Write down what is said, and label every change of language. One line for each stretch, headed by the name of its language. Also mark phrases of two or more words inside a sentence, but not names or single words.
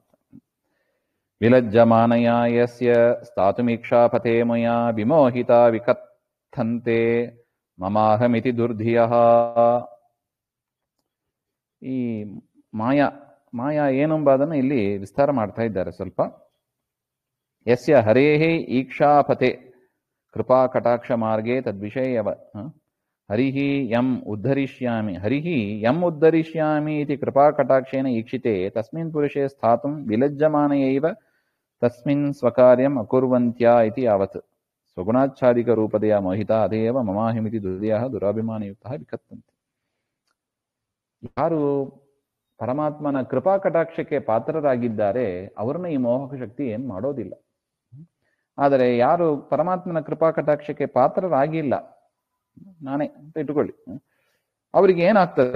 Sanskrit: ವಿಲಜ್ಜಮಾನಯ ಯಸ್ಯ ಸ್ಥಾತುಮೀಕ್ಷಾಪತೆ ಮಯ ವಿಮೋಹಿತ ವಿಕಥಂತೆ ಮಮಾಹಮಿತಿ ದುರ್ಧಿಯಃ.
Kannada: ಈ ಮಾಯಾ ಏನೆಂಬುದನ್ನು ಇಲ್ಲಿ ವಿಸ್ತಾರ ಮಾಡ್ತಾ ಇದ್ದಾರೆ ಸ್ವಲ್ಪ.
Sanskrit: ಯಸ್ಯ ಹರೇಹೇ ಈಕ್ಷಾಪತೆ ಕೃಪಾ ಕಟಾಕ್ಷ ಮಾರ್ಗೇ ತದ್ವಿಷಯವ ಹರಿಹಿ ಯಂ ಉದ್ಧರಿಷ್ಯಾಮಿ ಇತಿ ಕೃಪಾ ಕಟಾಕ್ಷೇನ ಈಕ್ಷಿತೆ ತಸ್ಮಿನ್ ಪುರುಷೇ ಸ್ಥಾತುಂ ವಿಲಜ್ಜಮಾನಯೈವ ತಸ್ಮಿನ್ ಸ್ವಕಾರ್ಯಂ ಅಕುರ್ವಂತ್ಯಾ ಇತಿ ಯಾವತ್ ಸ್ವಗುಣಾಚ್ಛಾದಿಕ ರೂಪದಯ ಮೋಹಿತ ಅದೇವ ಮಮಾಹಿಮಿತಿ ದುರ್ದಯ ದುರಾಭಿಮಾನಯುಕ್ತ ವಿಕತ್ತಂತೆ.
Kannada: ಯಾರು ಪರಮಾತ್ಮನ ಕೃಪಾ ಕಟಾಕ್ಷಕ್ಕೆ ಪಾತ್ರರಾಗಿದ್ದಾರೆ, ಅವ್ರನ್ನ ಈ ಮೋಹಕ ಶಕ್ತಿ ಏನ್ ಮಾಡೋದಿಲ್ಲ. ಆದರೆ ಯಾರು ಪರಮಾತ್ಮನ ಕೃಪಾ ಕಟಾಕ್ಷಕ್ಕೆ ಪಾತ್ರರಾಗಿಲ್ಲ, ನಾನೇ ಅಂತ ಇಟ್ಕೊಳ್ಳಿ, ಅವರಿಗೆ ಏನಾಗ್ತದೆ?